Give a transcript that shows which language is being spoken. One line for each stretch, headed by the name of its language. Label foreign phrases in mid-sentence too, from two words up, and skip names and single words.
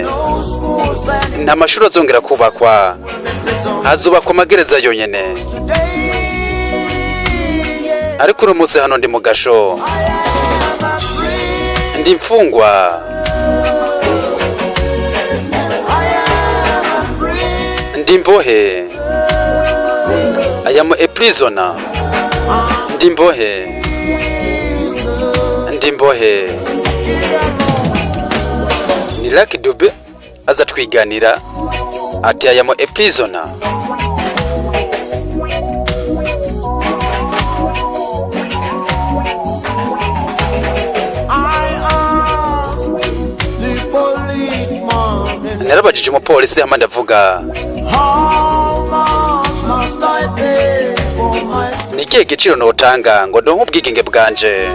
Rundi: Nta mashuri azongera kubakwa, hazubakwa amagereza yonyene. Ariko uno munsi hano ndi mu gasho, ndi mfungwa, ndi imbohe.
English: I am a prisoner,
Rundi: ndi imbohe, ndi imbohe. Ni Lucky Dube aza twiganira ati
English: I am a prisoner.
Rundi: Narabajije umupolisi hama ndavuga ni ikihe giciro notanga ngo ndonke ubwigenge bwanje.